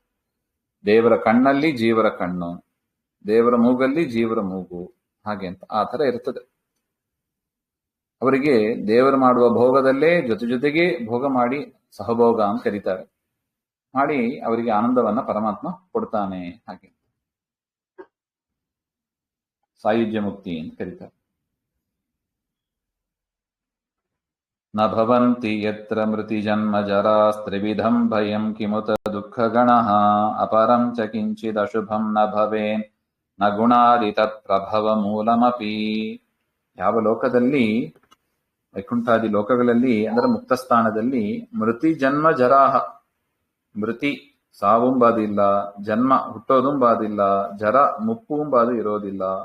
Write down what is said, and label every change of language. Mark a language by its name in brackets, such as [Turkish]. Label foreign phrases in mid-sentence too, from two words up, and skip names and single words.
[Kannada] ದೇವರ ಕಣ್ಣಲ್ಲಿ ಜೀವರ ಕಣ್ಣು, ದೇವರ ಮೂಗಲ್ಲಿ ಜೀವರ ಮೂಗು, ಹಾಗೆ ಅಂತ ಆ ತರ ಇರ್ತದೆ. ಅವರಿಗೆ ದೇವರು ಮಾಡುವ ಭೋಗದಲ್ಲೇ ಜೊತೆಗೆ ಭೋಗ ಮಾಡಿ ಸಹಭೋಗ ಅಂತ ಕರೀತಾರೆ. ಮಾಡಿ ಅವರಿಗೆ ಆನಂದವನ್ನ ಪರಮಾತ್ಮ ಕೊಡ್ತಾನೆ, ಹಾಗೆ ಸಾಯುಜ್ಯ ಮುಕ್ತಿ ಅಂತ ಕರೀತಾರೆ. [Sanskrit] ನ ಭವಂತಿ ಯತ್ರ ಮೃತಿ ಜನ್ಮ ಜರಾಸ್ತ್ರಿವಿಧಂ ಭಯಂ ಕಿಮುತ ದುಃಖಗಣಃ ಅಪರಂ ಚ ಕಿಂಚಿದ್ ಅಶುಭಂ ನ ಭವೇನ್ ನ ಗುಣಾದಿ ತತ್ ಪ್ರಭವ ಮೂಲಮಪಿ. [Kannada] ಯಾವ ಲೋಕದಲ್ಲಿ, ವೈಕುಂಠಾದಿ ಲೋಕಗಳಲ್ಲಿ ಅಂದರೆ ಮುಕ್ತ ಸ್ಥಾನದಲ್ಲಿ [Sanskrit] ಮೃತಿ ಜನ್ಮ ಜರಾಹ, [Kannada] ಮೃತಿ ಸಾವುಂಬಾದಿಲ್ಲ, ಜನ್ಮ ಹುಟ್ಟೋದುಂಬಾದಿಲ್ಲ, ಜರ ಮುಪ್ಪುಂಬಾದು ಇರೋದಿಲ್ಲ.